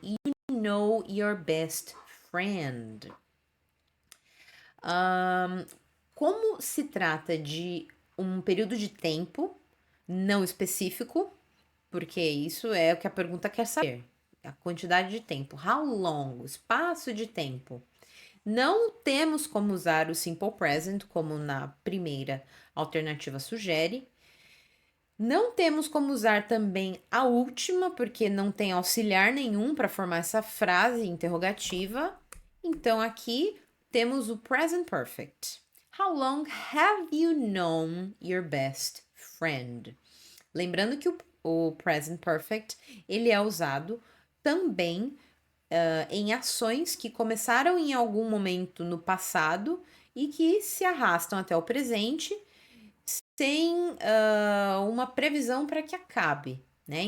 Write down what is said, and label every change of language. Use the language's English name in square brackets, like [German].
[English] You know your best friend. [Portuguese] Como se trata de um período de tempo não específico, porque isso é o que a pergunta quer saber. A quantidade de tempo. [English] How long? [Portuguese] Espaço de tempo. Não temos como usar o simple present, como na primeira alternativa sugere. Não temos como usar também a última, porque não tem auxiliar nenhum para formar essa frase interrogativa. Então, aqui temos o present perfect. [English] How long have you known your best friend? [Portuguese] Lembrando que o present perfect, ele é usado também em ações que começaram em algum momento no passado e que se arrastam até o presente sem uma previsão para que acabe, né?